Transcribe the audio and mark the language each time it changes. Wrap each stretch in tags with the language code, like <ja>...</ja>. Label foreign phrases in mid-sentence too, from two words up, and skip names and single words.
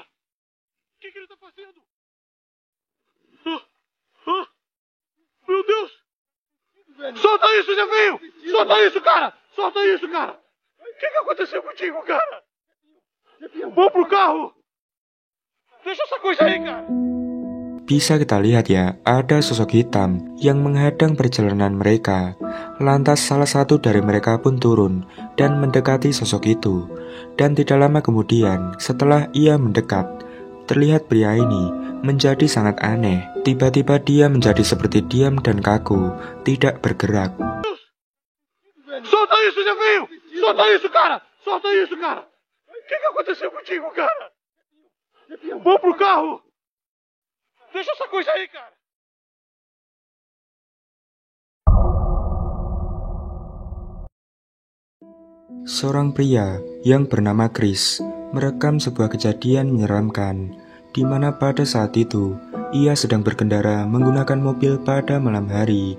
<pt>O que ele tá fazendo? Meu Deus! Solta isso, Jefinho! Solta isso, cara! Solta isso, cara! O que aconteceu contigo, cara? Vamos pro carro! Deixa essa coisa aí, cara!</pt> <id>Bisa kita lihat ya, ada sosok hitam yang menghadang perjalanan mereka. Lantas salah satu dari mereka pun turun dan mendekati sosok itu. Dan tidak lama kemudian, setelah ia mendekat, terlihat pria ini menjadi sangat aneh. Tiba-tiba dia menjadi seperti diam dan kaku, tidak bergerak.</id> <pt>Solta isso, Jefinho! Solta isso, cara! Solta isso, cara! O que aconteceu contigo, cara? Vamos pro carro! Deixa essa coisa aí, cara!</pt> <id>Seorang pria yang bernama Chris merekam sebuah kejadian menyeramkan, di mana pada saat itu ia sedang berkendara menggunakan mobil pada malam hari.</id>